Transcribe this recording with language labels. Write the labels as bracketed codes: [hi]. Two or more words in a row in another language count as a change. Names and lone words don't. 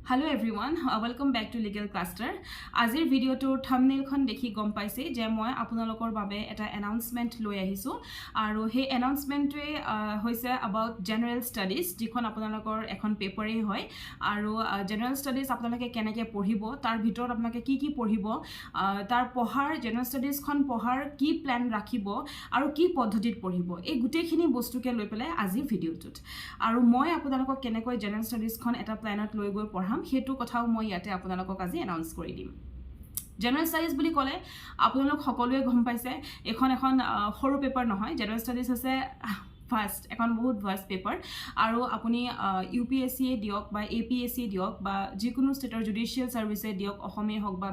[en] Hello everyone, welcome back to Legal Cluster. [as] আজিৰ ভিডিঅ' টো থাম্বনেইল খন দেখি গম পাইছে যে মই আপোনালোকৰ বাবে এটা এনাউন্সমেণ্ট লৈ আহিছোঁ আৰু এই এনাউন্সমেণ্ট এ হৈছে [en] about general studies [as] যিখন আপোনালোকৰ এখন পেপাৰ এ হয় আৰু [en] general studies [as] আপোনালোকে কেনেকৈ পঢ়িব তাৰ ভিতৰত আপোনাক কি পঢ়িব তাৰ পিছত [en] general studies [as] খন পিছত কি প্লেন ৰাখিব আৰু কি পদ্ধতিত পঢ়িব এই গোটেই খিনি বস্তু কে লৈ পালে আজিৰ ভিডিঅ' টোত আৰু মই আপোনালোকক কেনেকৈ [en] general studies [as] খন এটা প্লেনত লৈ গৈ পঢ়াম হেতু কথাও মই ইয়াতে আপোনালোকক আজি এনাউন্স কৰি দিম [en] general studies [as] বুলি ক'লে আপোনালোক সকলোৱে গম পাইছে এখন সৰু পেপাৰ নহয় [en] general studies [as] আছে ফাৰ্স্ট এখন বহুত [en] vast paper [as] আৰু আপুনি ইউপিএসসি দিয়ক বা এপিএসসি দিয়ক বা যিকোনো ষ্টেটৰ [en] judicial service [as] দিয়ক অসমে হওক বা